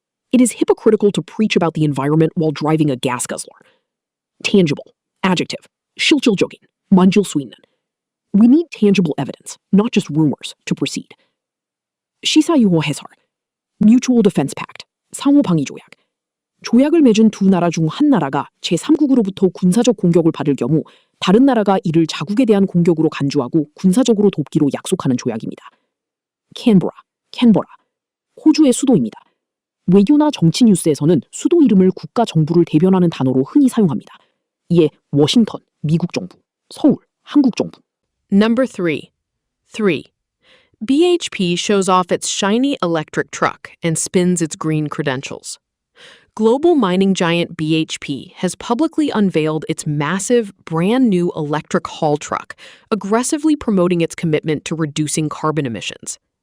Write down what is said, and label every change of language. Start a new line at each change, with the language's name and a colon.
English: It is hypocritical to preach about the environment while driving a gas guzzler. Tangible. Adjective.
Korean: 실질적인. 만질 수 있는.
English: We need tangible evidence, not just rumors, to proceed.
Korean: 시사유호 해설,
English: Mutual Defense Pact,
Korean: 상호방위조약. 조약을 맺은 두 나라 중 한 나라가 제3국으로부터 군사적 공격을 받을 경우 다른 나라가 이를 자국에 대한 공격으로 간주하고 군사적으로 돕기로 약속하는 조약입니다. 캔버라, 호주의 수도입니다. 외교나 정치 뉴스에서는 수도 이름을 국가 정부를 대변하는 단어로 흔히 사용합니다. 이에 워싱턴, 미국 정부, 서울, 한국 정부.
English: Number 3. BHP shows off its shiny electric truck and spins its green credentials. Global mining giant BHP has publicly unveiled its massive, brand new electric haul truck, aggressively promoting its commitment to reducing carbon emissions.